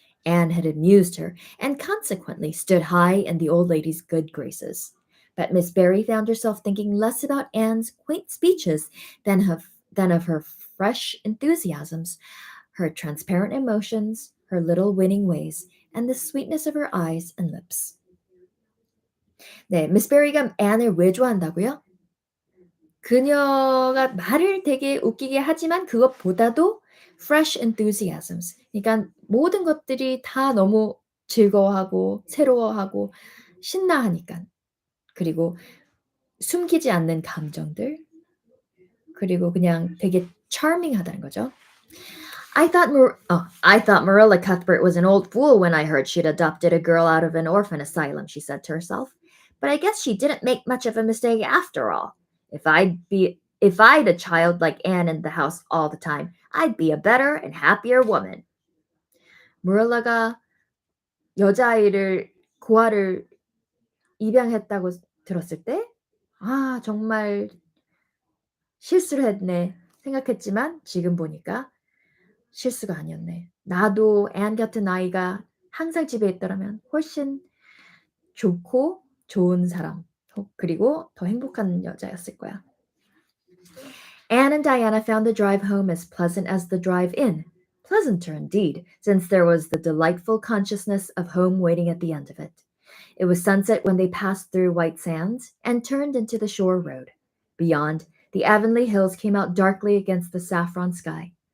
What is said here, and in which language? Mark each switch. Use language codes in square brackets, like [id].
[en] Anne had amused her, and consequently stood high in the old lady's good graces. But Miss Barry found herself thinking less about Anne's quaint speeches than of her fresh enthusiasms, her transparent emotions, her little winning ways, and the sweetness of her eyes and lips. [ko] 네, 미스 베리가 앤을 왜 좋아한다고요? 그녀가 말을 되게 웃기게 하지만 그것보다도 [en] fresh enthusiasms. [ko] 그러니까 모든 것들이 다 너무 즐거워하고 새로워하고 신나하니까. 그리고 숨기지 않는 감정들. 그리고 그냥 되게 charming하다는 거죠. [en] I thought Marilla Cuthbert was an old fool when I heard she'd adopted a girl out of an orphan asylum, she said to herself. But I guess she didn't make much of a mistake after all. If I'd a child like Anne in the house all the time, I'd be a better and happier woman. [ko] Marilla가 여자아이를 고아를 입양했다고 들었을 때, 정말 실수를 했네 생각했지만 지금 보니까 실수가 아니었네. 나도 앤 같은 아이가 항상 집에 있더라면 훨씬 좋고 좋은 사람, 그리고 더 행복한 여자였을 거야. [en] Anne and Diana found the drive home as pleasant as the drive in. Pleasanter indeed, since there was the delightful consciousness of home waiting at the end of it. It was sunset when they passed through White Sands and turned into the shore road. Beyond, the Avonlea hills came out darkly against the saffron sky.